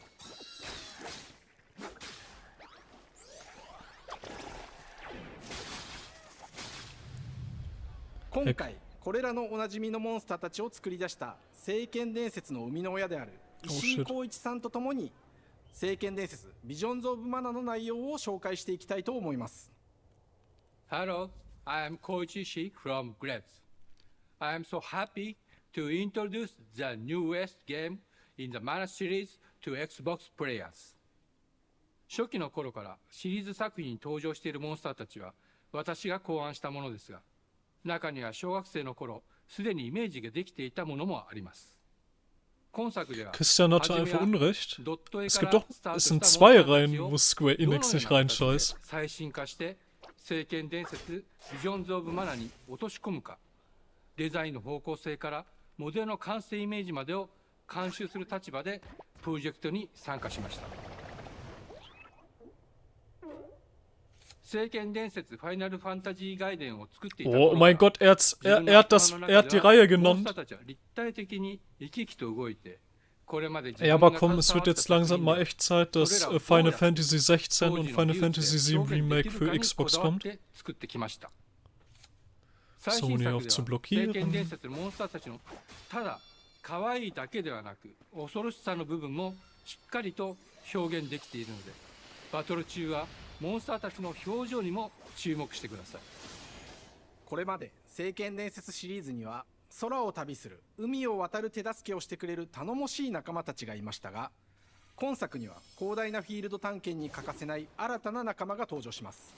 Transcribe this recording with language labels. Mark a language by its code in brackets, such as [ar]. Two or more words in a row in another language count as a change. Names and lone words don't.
[ja] 今回これらのおなじみのモンスターたちを作り出した聖剣伝説の生みの親である石井光一さんとともに、聖剣伝説ビジョンズ・オブ・マナの内容を紹介していきたいと思います。 [en] Hello, I am Koichi Ishii from Grebs. I am so happy to introduce the newest game in the Mana series to Xbox players. [ja] 初期の頃からシリーズ作品に登場しているモンスターたちは私が考案したものですが、中には小学生の頃すでにイメージができていたものもあります。 [de] Christian hatte einfach Unrecht. Es sind 2 Reihen, wo Square Enix nicht reinscheißt. [ja] 最新化して聖剣伝説ビジョンズ・オブ・マナに落とし込むか、デザインの方向性からモデルの完成イメージまでを監修する立場でプロジェクトに参加しました。聖剣伝説ファイナルファンタジー外伝を作っていた頃 [de] Oh mein Gott, er hat die Reihe genannt. Ja, aber komm, es wird jetzt langsam mal echt Zeit, dass Final Fantasy 16 und Final Fantasy 7 Remake für Xbox kommt. Sony auf zu blockieren. [ja] 可愛いだけではなく恐ろしさの部分もしっかりと表現できているので、バトル中はモンスターたちの表情にも注目してください。これまで聖剣伝説シリーズには空を旅する、海を渡る手助けをしてくれる頼もしい仲間たちがいましたが、今作には広大なフィールド探検に欠かせない新たな仲間が登場します。